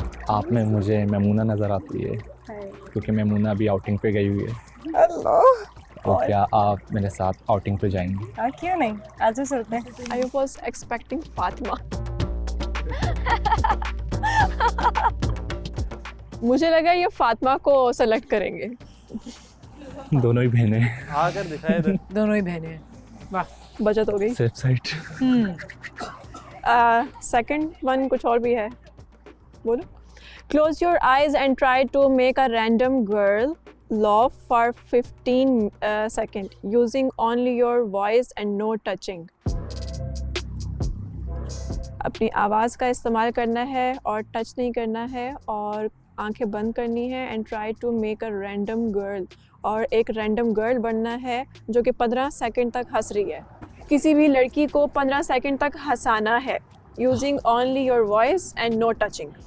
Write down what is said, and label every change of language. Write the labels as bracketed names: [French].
[Hindi] आप में मुझे मैमूना नजर आती है क्योंकि मैमूना अभी आउटिंग पे गई हुई है। तो क्या आप मेरे साथ आउटिंग पे जाएंगी? क्यों नहीं, आज चलते हैं। [English] I was expecting Fatima. [Hindi] मुझे लगा ये फातिमा को सेलेक्ट करेंगे। दोनों ही बहनें। आकर दिखाए इधर। दोनों ही बहनें हैं। वाह, बचत हो गई। Safe side. सेकंड वन कुछ और भी है, बोलो। [English] Close your eyes and try to make a random girl laugh for 15 seconds using only your voice and no touching. [Hindi] अपनी आवाज़ का इस्तेमाल करना है और टच नहीं करना है और आंखें बंद करनी है [English] and try to make a random girl, [Hindi] और एक रैंडम गर्ल बनना है जो कि 15 सेकंड तक हंस रही है। किसी भी लड़की को 15 सेकंड तक हंसाना है [English] using only your voice and no touching.